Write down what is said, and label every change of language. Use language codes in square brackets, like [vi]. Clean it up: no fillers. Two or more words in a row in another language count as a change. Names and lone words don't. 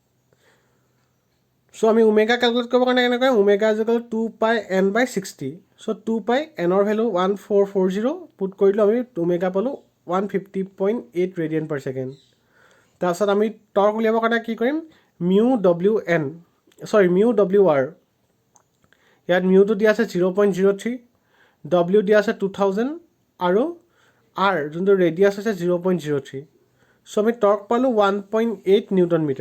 [as] so আমি omega ক্যালকুলেট কৰিবৰ কাৰণে কেনেকৈ [en] omega is equal to 2 pi n by 60 [as] so 2 pi n ৰ ভ্যালু 1440 পুট কৰিলো আমি omega পালো [en] 150.8 radian per second [as] তাৰপিছত আমি টৰ্ক উলিয়াবৰ কাৰণে কি কৰিম mu WR ইয়াত মিউটো দিয়া আছে 0.03, ডব্লিউ দিয়া আছে 2000 আৰু আৰ যোনটো ৰেডিয়াছ আছে 0.03. চ' আমি টৰ্ক পালোঁ 1.8 [en] newton metre.